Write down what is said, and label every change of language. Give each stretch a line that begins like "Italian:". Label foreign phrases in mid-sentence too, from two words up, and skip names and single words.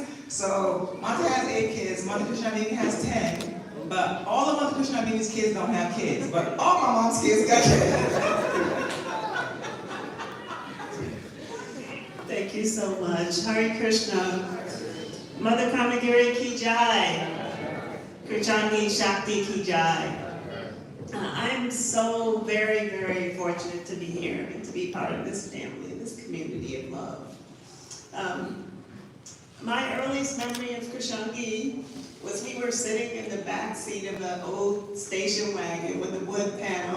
English: So Mata has 8 kids, Mother Krishnani has 10, but all of Mother Krishnani's kids don't have kids, but all my mom's kids got kids. Thank you so much.
Hindi: Hare Krishna. Mother Kamagiri ki jai. Krsangi Sakhi ki jai.
English: I'm so very, very fortunate to be here and to be part of this family, this community of love. My earliest memory of Krsangi was we were sitting in the back seat of the old station wagon with the wood panel.